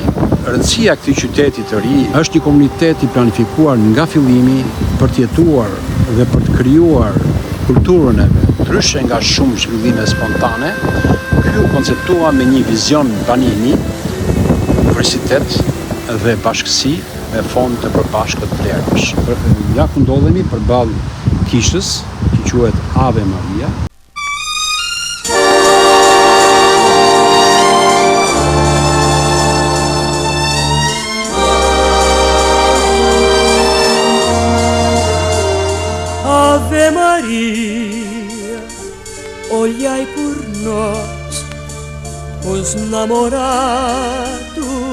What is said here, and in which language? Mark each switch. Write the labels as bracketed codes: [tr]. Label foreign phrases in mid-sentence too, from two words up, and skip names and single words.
[sq] Rëndësia e këtij qyteti të ri është një komunitet i planifikuar nga fillimi për të jetuar dhe për të krijuar kulturën e vet, ndryshe nga shumë zhvillime spontane. Ky u konceptua me një vizion banimi, universitet dhe bashkësi me fond të përbashkët vlerësh. Ja ku ndodhemi përballë kishës që quhet Ave Maria. [pt] Ave Maria, olhai por nós, os namorados,